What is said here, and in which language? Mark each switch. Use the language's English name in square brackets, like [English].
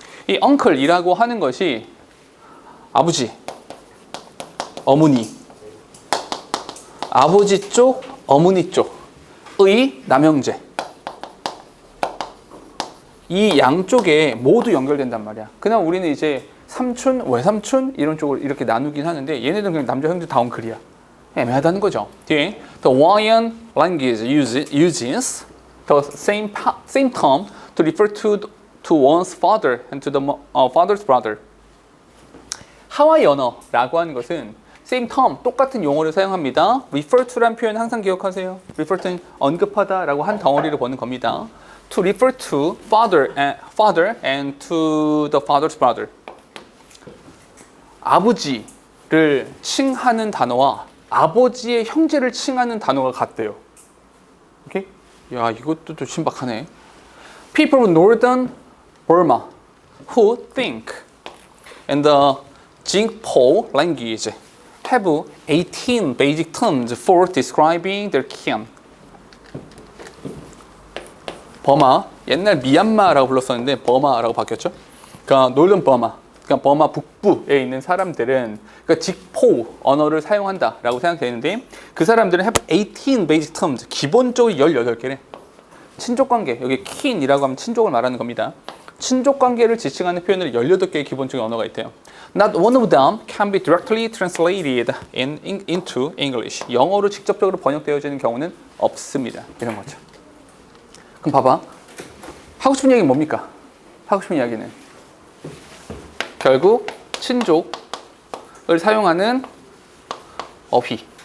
[Korean] 이 uncle이라고 하는 것이 아버지, 어머니, 아버지 쪽, 어머니 쪽의 남형제, 이 양쪽에 모두 연결된단 말이야. 그냥 우리는 이제 삼촌, 외삼촌 이런 쪽으로 이렇게 나누긴 하는데 얘네들은 그냥 남자 형제 다 uncle이야. 애매하다는 거죠. 뒤에 [English] the Hawaiian language uses the same term to refer to one's father and to the father's brother. [Korean] 하와이 언어라고 하는 것은 [English] same term, [Korean] 똑같은 용어를 사용합니다. refer to라는 표현 항상 기억하세요. refer to는 언급하다라고 한 덩어리를 보는 겁니다. [English] to refer to father and to the father's brother. [Korean] 아버지를 칭하는 단어와 아버지의 형제를 칭하는 단어가 같대요. 오케이? 야, 이것도 좀 신박하네. [English] People of Northern Burma who think in the Jingpo language have 18 basic terms for describing their kin. [Korean] 버마, 옛날 미얀마라고 불렀었는데 버마라고 바뀌었죠. 그러니까 노던 버마, 그러니까 버마 북부에 있는 사람들은 그러니까 직포 언어를 사용한다라고 생각되는데 그 사람들은 [English] have 18 basic terms, [Korean] 기본적으로 18개래. 친족관계, 여기 kin이라고 하면 친족을 말하는 겁니다. 친족관계를 지칭하는 표현으로 18개의 기본적인 언어가 있대요. [English] Not one of them can be directly translated into English. [Korean] 영어로 직접적으로 번역되어지는 경우는 없습니다. 이런 거죠. 그럼 봐봐. 하고 싶은 얘기는 뭡니까? 하고 싶은 이야기는 결국 친족을 사용하는 어휘.